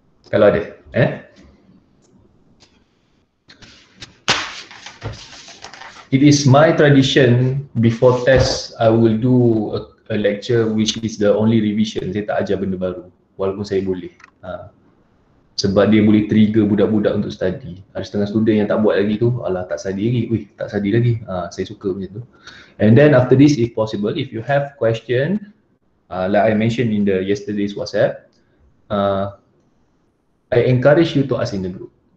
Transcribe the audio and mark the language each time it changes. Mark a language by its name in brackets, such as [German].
[Malay] Kalau ada, [English] It is my tradition before test I will do a lecture which is the only revision. [Malay] Saya tak ajar benda baru walaupun saya boleh. Sebab dia boleh trigger budak-budak untuk study. Ada setengah student yang tak buat lagi tu, alah tak study lagi. Tak study lagi. Saya suka macam tu. [English] And then after this, if possible, if you have question, like I mentioned in the yesterday's WhatsApp, I encourage you to ask in the group.